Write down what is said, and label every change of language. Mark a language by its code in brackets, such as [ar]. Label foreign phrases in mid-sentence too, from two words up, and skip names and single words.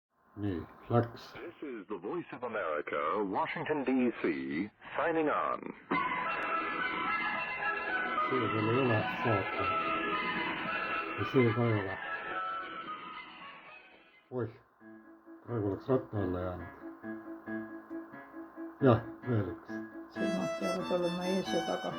[et] Nii, läks. [en] This is the Voice of America, Washington, D.C., signing on. [et] See veel ei ole saata. Ja see ka ei ole. Oih, praegu oleks ratta alla jäänud. Jah, veel üks. Silmad peavad olema ees ja taga.